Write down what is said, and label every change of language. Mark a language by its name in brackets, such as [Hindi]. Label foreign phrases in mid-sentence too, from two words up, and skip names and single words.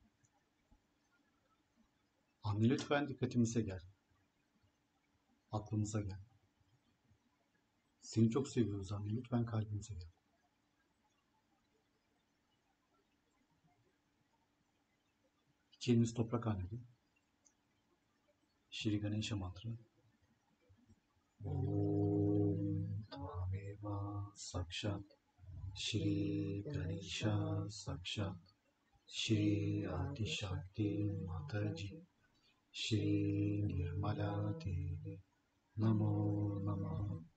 [Turkish] Anne lütfen dikkatimize gel. Aklımıza gel. Seni çok seviyoruz anne, lütfen kalbimize gel. İki elimiz toprak annede. [English] Shri Ganesha mantra. [Sanskrit] ॐ त्वमेव साक्षात् श्री गणेश साक्षात् श्री आदि शक्ति माताजी श्री निर्मला देवी नमो नमः.